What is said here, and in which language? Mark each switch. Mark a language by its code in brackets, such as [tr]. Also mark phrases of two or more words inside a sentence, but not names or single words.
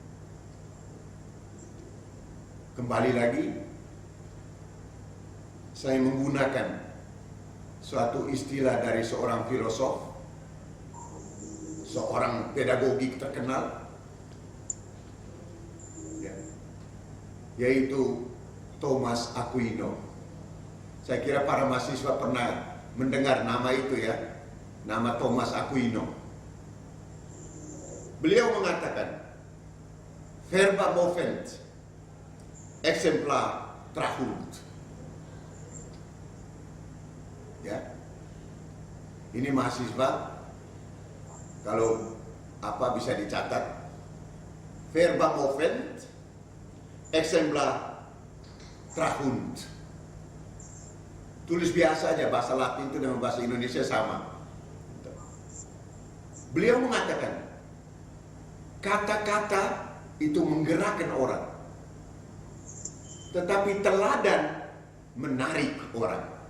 [id] Kembali lagi, saya menggunakan suatu istilah dari seorang filosof, seorang pedagogik terkenal, yaitu Thomas Aquino. Saya kira para mahasiswa pernah mendengar nama itu ya, nama Thomas Aquino. Beliau mengatakan, [la] verba movent, exempla trahunt. [id] Ya, ini mahasiswa, kalau apa bisa dicatat, [la] verba movent, exempla trahunt. [id] Tulis biasa aja, bahasa Latin itu dengan bahasa Indonesia sama. Beliau mengatakan, kata-kata itu menggerakkan orang, tetapi teladan menarik orang.